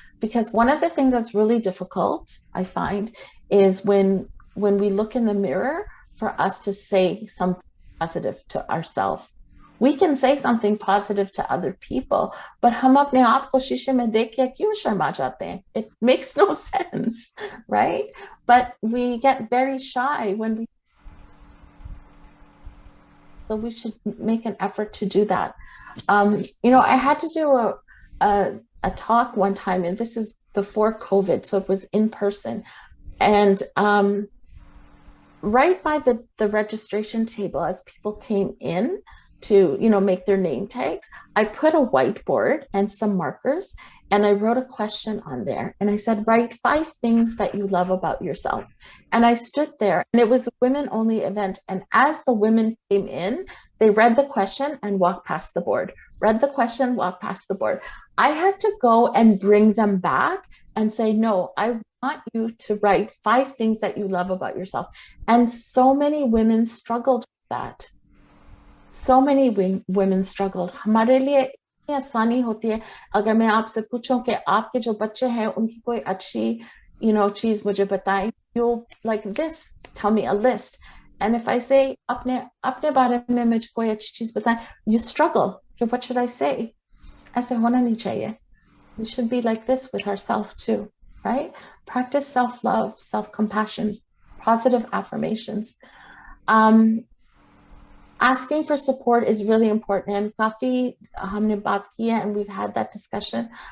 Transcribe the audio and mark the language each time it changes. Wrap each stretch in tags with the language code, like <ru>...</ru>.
<en>Because one of the things that's really difficult, I find, is when we look in the mirror, for us to say something positive to ourselves. We can say something positive to other people, but</en> <hi>हम अपने आप को शीशे में देख के क्यों शर्मा जाते हैं?</hi> <en>It makes no sense, right? But we get very shy when so we should make an effort to do that. I had to do a talk one time, and this is before COVID, so it was in person. And right by the registration table, as people came in to, make their name tags, I put a whiteboard and some markers, and I wrote a question on there. And I said, write 5 things that you love about yourself. And I stood there, and it was a women-only event. And as the women came in, they read the question and walked past the board. Read the question, walked past the board. I had to go and bring them back and say, no, I want you to write 5 things that you love about yourself. And so many women struggled with that. So many women struggled.</en> <hi>हमारे लिए इतनी आसानी होती है अगर मैं आपसे पूछूं कि आपके जो बच्चे हैं उनकी कोई अच्छी चीज मुझे बताएं.</hi> <en>You'll like this, tell me a list. And if I say</en> <hi>अपने बारे में मुझे कोई अच्छी चीज बताएं,</hi> <en>you struggle. What should I say?</en> <hi>ऐसे होना नहीं चाहिए.</hi> <en>We should be like this with ourselves too, right? Practice self-love, self-compassion. positive affirmations. Asking for support is really important. And</en> <hi>काफी हमने बात की है,</hi> <en>and we've had that discussion.</en>